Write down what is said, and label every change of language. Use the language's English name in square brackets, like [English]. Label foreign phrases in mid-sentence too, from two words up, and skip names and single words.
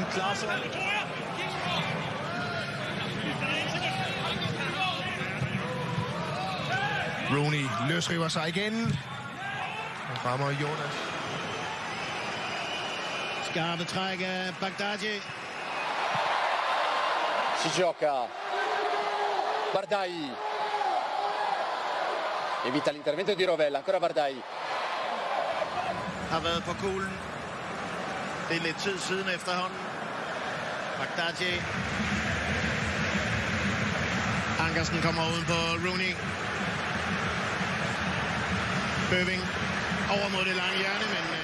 [Danish] Klaasen. Rooney løsriver sig igen. Og rammer Jonas. Skarpe træk af Baghdadi. [Italian] Si gioca Bardai, evita l'intervento di Rovella, ancora Bardai. [Danish] Har været på kuglen. Det er lidt tid siden efterhånden. Baghdadi. Ankersen kommer uden på Rooney. Bøving over mod det lange hjørne, men